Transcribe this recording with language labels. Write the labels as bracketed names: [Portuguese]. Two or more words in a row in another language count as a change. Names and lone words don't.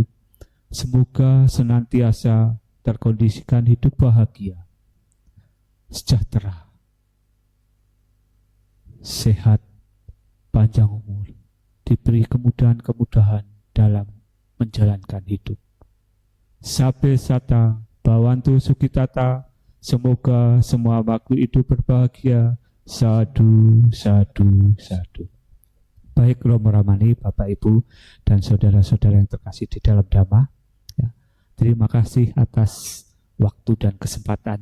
[Indonesian] Semoga senantiasa terkondisikan hidup bahagia, sejahtera, sehat, panjang umur, diberi kemudahan-kemudahan dalam menjalankan hidup. [Pali] Sabe sata, bawantu sukitata, [Indonesian] semoga semua makhluk hidup berbahagia. [Pali] Sadu, sadu, sadu. [Indonesian] Baik Romo Ramani, Bapak Ibu dan saudara-saudara yang terkasih di dalam Dhamma, ya, terima kasih atas waktu dan kesempatan.